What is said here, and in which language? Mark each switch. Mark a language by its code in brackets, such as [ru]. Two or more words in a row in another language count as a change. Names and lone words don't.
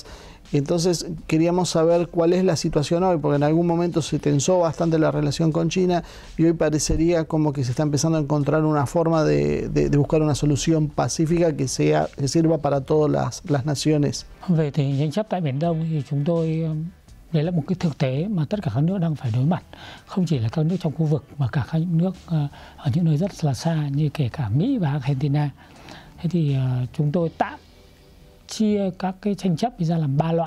[es] Entonces queríamos saber cuál es la situación hoy, porque en algún momento se tensó bastante la relación con China y hoy parecería como que se está empezando a encontrar una forma de buscar una solución pacífica que sirva para todas las naciones. [vi] Về tình hình tranh chấp tại Biển Đông thì chúng tôi, đấy là một cái thực tế mà tất cả các nước đang phải đối mặt, không chỉ là các nước trong khu vực mà cả các nước ở những nơi rất là xa như kể cả Mỹ và Argentina. Thế thì chúng tôi tạm chia các cái tranh chấp ra làm 3 loại.